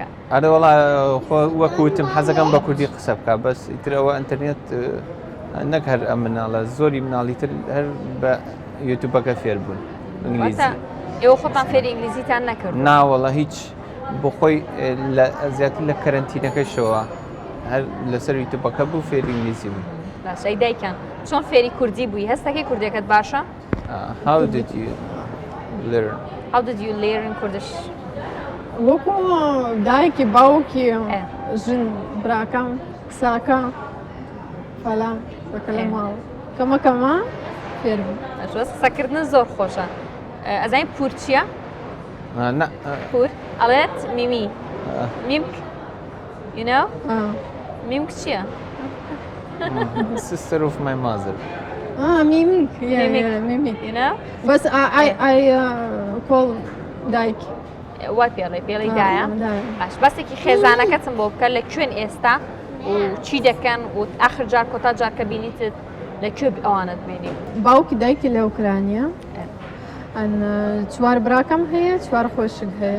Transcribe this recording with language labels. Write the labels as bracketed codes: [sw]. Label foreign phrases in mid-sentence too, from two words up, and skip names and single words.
[ckb] ئەرە وەڵا وەکوتم حەزەکەم بە کوردی قسە بکە بەس ئیترەوە ئینتەرنێت نەک هەر ئەم مناڵە زۆری مناڵی تر هەر بە یوتیوبەکە فێر بوون ئینگلیزی ئێوە خۆتان فێری ئینگلیزیتان نەکرد ناوەڵە هیچ بۆ خۆی زیاتر لە کەرەنتینەکەشەوە هەر لەسەر یوتیوبەکە بوو فێری ئینگلیزی بوو باشەی دایکان چۆن فێری کوردی بووی هەستەکەی کوردەکەت باشە [en] How did you learn? How did you learn Kurdish? [ckb] وەکو دایکی باوکی ژن براکەم قساکە فەلان بەکە لە ماڵ کەمەکەمە فێر بوو قسەکردن زۆر خۆشە ئەزانین پور چییە؟ پور ئەڵێت میمی میمک [en] you know [ckb] میمک چییە؟ [en] Sister of my mother. Mimik. Mimik. You know? But I call دایک. [ckb] وای پێڵی دایە؟ باش بەسێکی خێزانەکەتم بۆ بکە لە کوێن ئێستا و چی دەکەن و ئاخر جار کۆتا جارکە بینیتت لەکوێ ئەوانت بینی؟ باوکی دایکی لە ئوکراینە. چوار براکەم هەیە، چوار خۆشک هەیە.